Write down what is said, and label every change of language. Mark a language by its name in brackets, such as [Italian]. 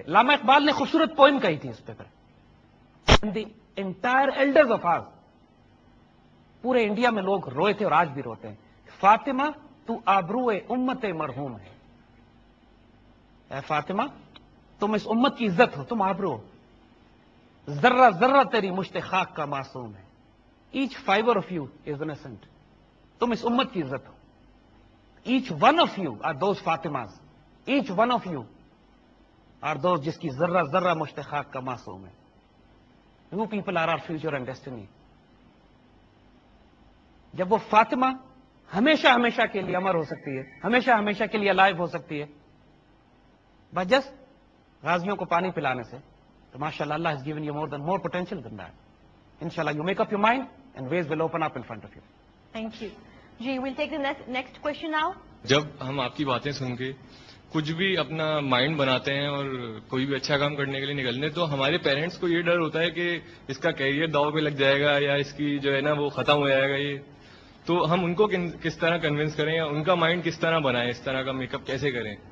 [Urdu] علامہ اقبال نے خوبصورت پوئم کہی تھی اس پہ. [English] the entire elders of ours, [Urdu] پورے انڈیا میں لوگ روئے تھے اور آج بھی روتے ہیں. فاطمہ تو آبرو امت مرحوم ہے. اے فاطمہ, تم اس امت کی عزت ہو, تم آبرو ہو. ذرہ ذرہ تیری مشت خاک کا معصوم ہے. [English] Each fiber of you is innocent. [Urdu] تم اس امت کی عزت ہو. [English] Each one of you are those Fatimas. Each one of you are those [Urdu] جس کی ذرہ ذرہ مشت خاک کا معصوم ہے. [English] You people are our future and destiny. [Urdu] جب وہ فاطمہ ہمیشہ ہمیشہ کے لیے امر ہو سکتی ہے, ہمیشہ ہمیشہ کے لیے لائیو ہو سکتی ہے بجس غازیوں کو پانی پلانے سے, تو ماشاءاللہ اللہ [English] has given you more potential than that. Inshallah you make up your mind and ways will open up in front of you. Thank you. جی we'll take the next question now. [Urdu] جب ہم آپ کی باتیں سن کے کچھ بھی اپنا mind بناتے ہیں اور کوئی بھی اچھا کام کرنے کے لیے نکلنے, تو ہمارے پیرنٹس کو یہ ڈر ہوتا ہے کہ اس کا کیریئر داؤ پہ لگ جائے گا یا اس کی جو ہے نا وہ ختم ہو جائے گا. یہ تو ہم ان کو کس طرح کنونس کریں یا ان کا مائنڈ کس طرح بنائیں, اس طرح کا میک اپ کیسے کریں؟